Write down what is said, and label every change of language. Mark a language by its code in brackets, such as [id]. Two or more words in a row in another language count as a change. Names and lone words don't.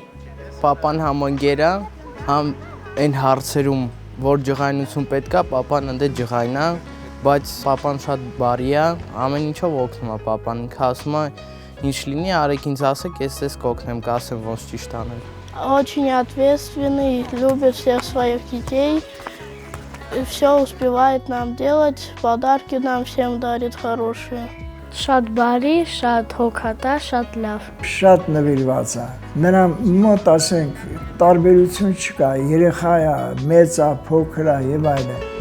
[hy] Պապան համընկեր է համ այն հարցերում որ ջղայնություն պետք է պապան ընդ ջղայնա բայց պապան շատ բարի է ամեն ինչով օգնում է պապան ինքը ասում է ինչ լինի արեք ինձ ասեք ես կօգնեմ կասեմ ոնց ճիշտ անել [ru] Очень ответственный, любит всех своих детей, все успевает нам делать, подарки нам всем дарит хорошие. [hy] Շատ բարի, շատ հոգատար, շատ լավ։ Շատ նվիրված է։ Նրա մոտ ասենք տարբերություն չկա, երեխա է, մեծ է, փոքր է եւ այլն։